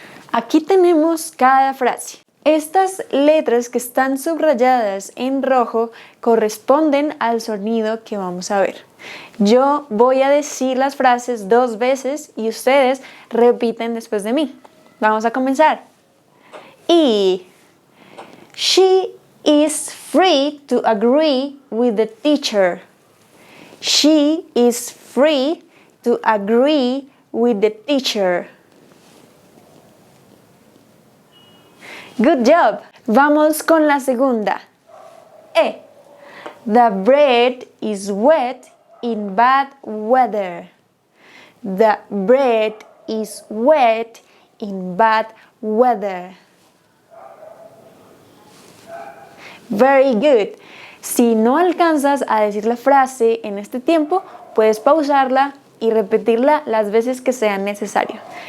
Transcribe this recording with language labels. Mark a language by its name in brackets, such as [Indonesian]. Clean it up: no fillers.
[Spanish] Aquí tenemos cada frase. Estas letras que están subrayadas en rojo corresponden al sonido que vamos a ver. Yo voy a decir las frases 2 veces y ustedes repiten después de mí. Vamos a comenzar. E. [English] She is free to agree with the teacher. She is free to agree with the teacher. Good job. [Spanish] Vamos con la segunda. E. [English] The bread is wet in bad weather. The bread is wet in bad weather. Very good. [Spanish] Si no alcanzas a decir la frase en este tiempo, puedes pausarla y repetirla las veces que sea necesario.